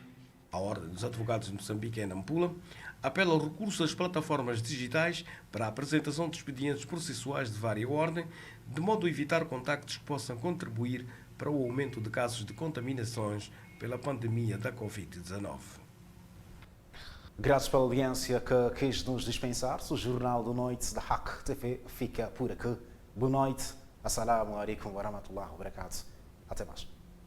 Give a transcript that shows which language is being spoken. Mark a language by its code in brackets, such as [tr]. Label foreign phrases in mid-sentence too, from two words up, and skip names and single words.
[pt] A Ordem dos Advogados de Moçambique, em Nampula, apela ao recurso às plataformas digitais para a apresentação de expedientes processuais de vária ordem, de modo a evitar contactos que possam contribuir para o aumento de casos de contaminações pela pandemia da Covid-19. Graças pela audiência que quis nos dispensar. O Jornal da Noite da Hack TV fica por aqui. Boa noite. [ar] السلام عليكم ورحمة الله وبركاته. [pt] Até mais.